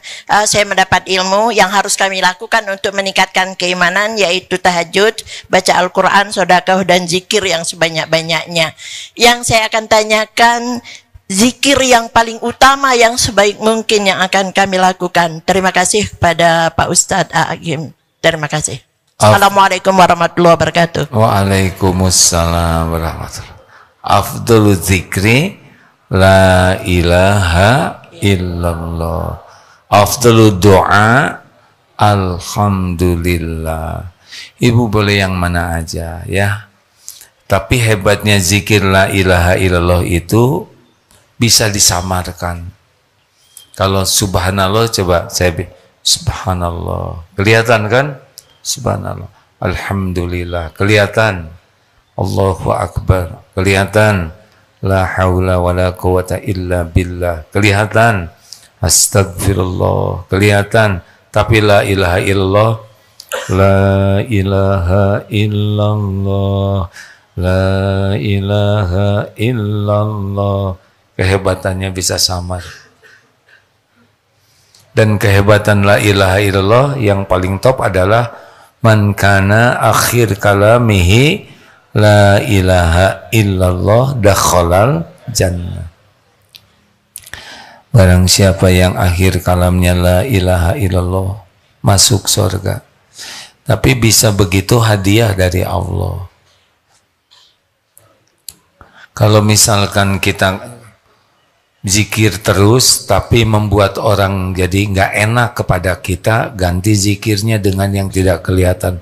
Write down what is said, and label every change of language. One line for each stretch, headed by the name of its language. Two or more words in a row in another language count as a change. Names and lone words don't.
Indonesian: Saya mendapat ilmu yang harus kami lakukan untuk meningkatkan keimanan, yaitu tahajud, baca Al-Quran, sedekah, dan zikir yang sebanyak-banyaknya. Yang saya akan tanyakan, zikir yang paling utama yang sebaik mungkin yang akan kami lakukan. Terima kasih kepada Pak Ustadz Agim. Terima kasih.
Arabic: السلام عليكم ورحمة الله وبركاته. وعليكم السلام ورحمة الله وبركاته أفضل الذكر لا إله إلا الله. أفضل الدعاء الحمد لله.
Indonesian: Ibu boleh yang mana aja ya. Tapi hebatnya zikir
Arabic: لا إله إلا الله
Indonesian: itu bisa disamarkan. Kalau subhanallah, coba saya subhanallah. Kelihatan kan? Subhanallah. Alhamdulillah. Kelihatan.
Arabic: الله أكبر. Kelihatan. لا حول ولا قوة إلا بالله.
Indonesian: Kelihatan. Astagfirullah, kelihatan.
Arabic: Tapi لا إله إلا الله لا إله إلا الله لا إله إلا الله.
Indonesian: Kehebatannya bisa samar. Dan kehebatan
Arabic: لا إله إلا الله
Indonesian: yang paling top adalah
Arabic: من كان آخر كلامه لا إله إلا الله دخل الجنة.
Indonesian: Barang siapa yang akhir kalamnya
Arabic: لا إله إلا الله
Indonesian: masuk surga. Tapi bisa begitu hadiah dari Allah. Kalau misalkan kita zikir terus tapi membuat orang jadi nggak enak kepada kita, ganti zikirnya dengan yang tidak kelihatan.